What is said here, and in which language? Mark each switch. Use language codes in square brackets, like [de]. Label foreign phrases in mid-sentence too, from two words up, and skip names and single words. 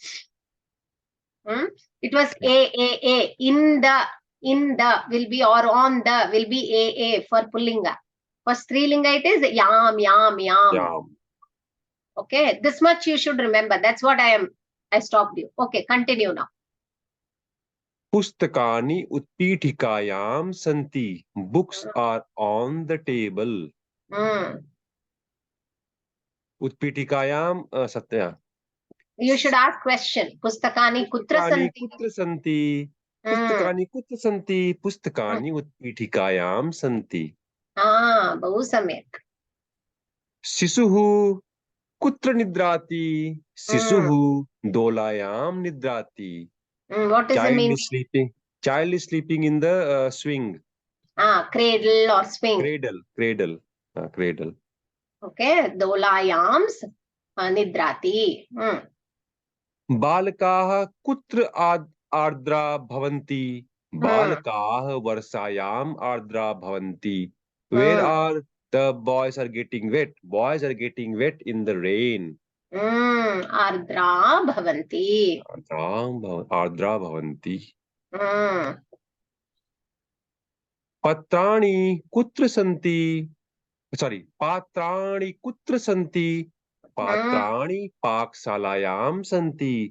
[en] It was A. In the will be, or on the will be A for Pullinga. For Strilinga, it is Yam. Okay, this much you should remember. That's what I stopped you. Okay, continue now. [sa] पुस्तकानि उत्पीठिकायां सन्ति. [en] Books are on the table. [sa] उत्पीठिकायां सत्य. [en] You should ask question. [sa] पुस्तकानि कुत्र सन्ति? पुस्तकानि कुत्र सन्ति? पुस्तकानि उत्पीठिकायां सन्ति. बहु सम्यक्. शिशुः कुत्र निद्राति? शिशुः दोलायां निद्राति. [en] What is the meaning? Child is sleeping in the swing. Cradle or swing. Cradle. [sa] Okay, दोलायां निद्राति. बालकाः कुत्र आर्द्र भवन्ति. बालकाः वर्षायां आर्द्र भवन्ति. [en] Where are the boys are getting wet? Boys are getting wet in the rain. [sa] आर्द्र भवन्ति. आर्द्र भवन्ति। पत्राणि कुत्र सन्ति. Sorry, पत्राणि कुत्र सन्ति. पत्राणि पक्षालयां सन्ति.